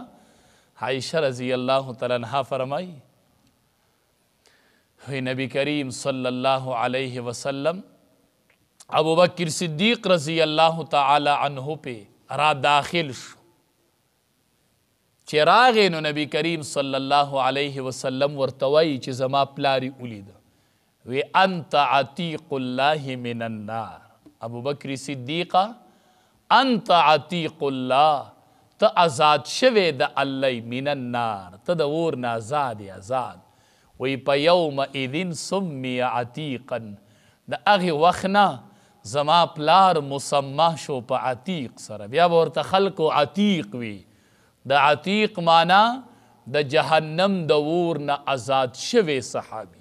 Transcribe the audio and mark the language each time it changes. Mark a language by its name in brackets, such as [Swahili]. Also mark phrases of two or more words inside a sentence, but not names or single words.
[Pashto] عایشه [Arabic] رضی الله تعالی عنها [Pashto] فرمایي نبی کریم [Arabic] صلی الله علیه وسلم [Pashto] ابوبکر صدیق [Arabic] رضی الله تعالی عنہ [Pashto] پہ را داخل شو. چې راغی نو نبی کریم [Arabic] صلی الله علیه وسلم [Pashto] ورته وایي چې زما پلاری ولیده وی [Arabic] انت عتیق الله من النار. [Pashto] ابوبکر صدیقه [Arabic] انت عتیق الله، [Pashto] ته آزاد شوی د الله [Arabic] من النار، [Pashto] ته د اور نه آزاد آزاد. وی په [Arabic] یوم اذن سمی عتیقا، [Pashto] د هغې وخت نه زما پلار مسمه شو په عتیق سره. بیا به ورته خلکو عتیق وي. د عتیق معنا د جهنم د اور نه آزاد شوی صحابي.